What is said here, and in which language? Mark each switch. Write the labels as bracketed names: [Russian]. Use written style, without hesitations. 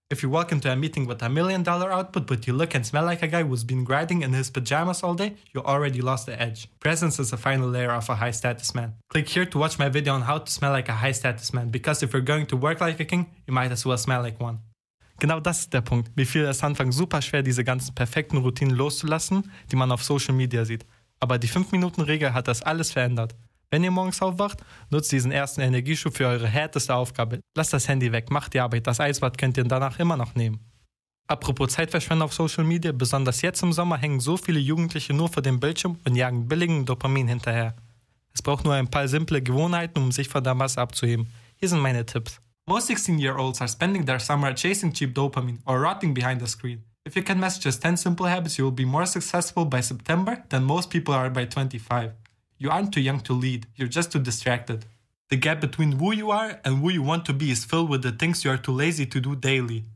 [English] If you walk into a meeting with $1 million output, but you look and smell like a guy who's been grinding in his pajamas all day, you already lost the edge. Presence is the final layer of a high status man. Click here to watch my video on how to smell like a high status man, because if you're going to work like a king, you might as well smell like one. [German] Genau das ist der Punkt. Mir fiel es anfangs super schwer, diese ganzen perfekten Routinen loszulassen, die man auf Social Media sieht. Aber die 5-Minuten-Regel hat das alles verändert. Wenn ihr morgens aufwacht, nutzt diesen ersten Energieschub für eure härteste Aufgabe. Lasst das Handy weg, macht die Arbeit, das Eisbad könnt ihr danach immer noch nehmen. Apropos Zeitverschwendung auf Social Media, besonders jetzt im Sommer hängen so viele Jugendliche nur vor dem Bildschirm und jagen billigen Dopamin hinterher. Es braucht nur ein paar simple Gewohnheiten, um sich von der Masse abzuheben. Hier sind meine Tipps. [English] Most 16-year-olds are spending their summer chasing cheap dopamine or rotting behind the screen. If you can master just 10 simple habits, you will be more successful by September than most people are by 25. You aren't too young to lead, you're just too distracted. The gap between who you are and who you want to be is filled with the things you are too lazy to do daily.